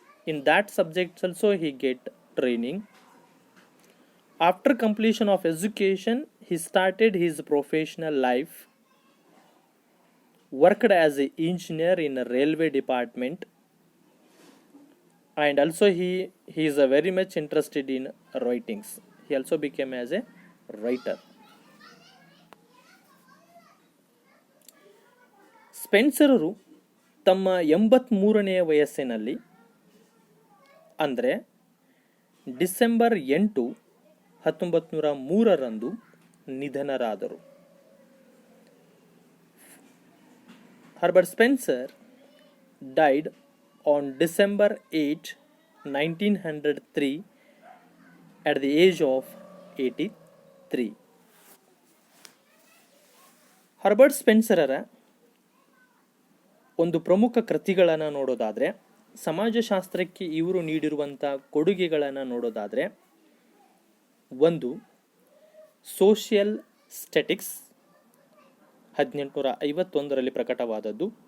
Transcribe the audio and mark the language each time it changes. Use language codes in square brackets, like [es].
[en] In that subject also he get training. After completion of education, he started his professional life, worked as an engineer in a railway department, and also he is very much interested in writings. He also became as a writer. [kn] ಸ್ಪೆನ್ಸರರು ತಮ್ಮ 83ನೇ ವಯಸ್ಸಿನಲ್ಲಿ, ಅಂದರೆ December 8, 1903ರಂದು ನಿಧನರಾದರು. [en] Herbert Spencer died on December 8, 1903 at the age of 83. [kn] Herbert ಸ್ಪೆನ್ಸರರ ಒಂದು ಪ್ರಮುಖ ಕೃತಿಗಳನ್ನು ನೋಡೋದಾದರೆ, ಸಮಾಜಶಾಸ್ತ್ರಕ್ಕೆ ಇವರು ನೀಡಿರುವಂಥ ಕೊಡುಗೆಗಳನ್ನು ನೋಡೋದಾದರೆ, ಒಂದು ಸೋಷಿಯಲ್ ಸ್ಟೆಟಿಕ್ಸ್ 1851 ಪ್ರಕಟವಾದದ್ದು.